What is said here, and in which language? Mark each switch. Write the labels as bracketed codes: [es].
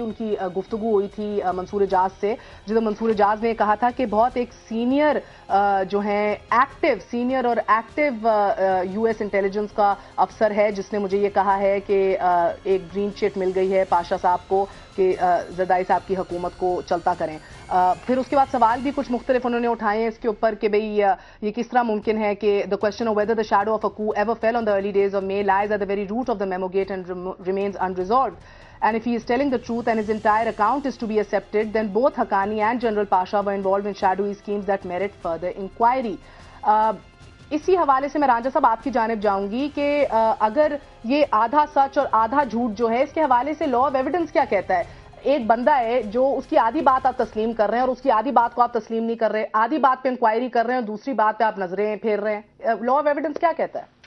[ur] ان کی گفتگو ہوئی تھی منصور اعجاز سے, جس منصور اعجاز نے کہا تھا کہ بہت ایک سینئر جو ہیں سینئر اور ایکٹیو یو ایس انٹیلیجنس کا افسر ہے, جس نے مجھے یہ کہا ہے کہ ایک گرین چٹ مل گئی ہے پاشا صاحب کو کہ زرداری صاحب کی حکومت کو چلتا کریں. پھر اس کے بعد سوال بھی کچھ مختلف انہوں نے اٹھائے ہیں اس کے اوپر کہ بھئی یہ کس طرح ممکن ہے کہ [en] the question of whether the shadow of a coup ever fell on the early days of May lies at the very root of the memo gate and remains unresolved. And if he is telling the truth and his entire account is to be accepted, then both Haqqani and General Pasha were involved in shadowy schemes that merit further inquiry. [ur] اسی حوالے سے میں رانجھا صاحب آپ کی جانب جاؤں گی کہ اگر یہ آدھا سچ اور آدھا جھوٹ جو ہے, اس کے حوالے سے لا آف ایویڈنس کیا کہتا ہے؟ ایک بندہ ہے جو اس کی آدھی بات آپ تسلیم کر رہے ہیں اور اس کی آدھی بات کو آپ تسلیم نہیں کر رہے, آدھی بات پہ انکوائری کر رہے ہیں اور دوسری بات پہ آپ نظریں پھیر رہے ہیں. لا آف ایویڈنس کیا کہتا ہے؟